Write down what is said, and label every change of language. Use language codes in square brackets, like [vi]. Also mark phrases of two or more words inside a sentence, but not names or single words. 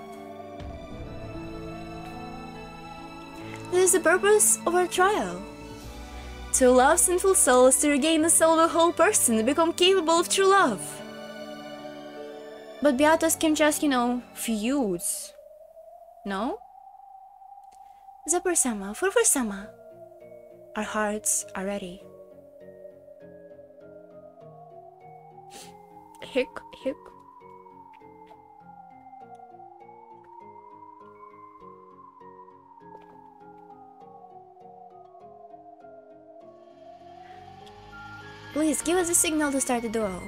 [en] This is the purpose of our trial. To love sinful souls, to regain the soul of a whole person, to become capable of true love. But Beatas can just, you know, fuse. No? Zaper-sama, Furfur-sama. Our hearts are ready. Hick, hick. Please, give us a signal to start the duel.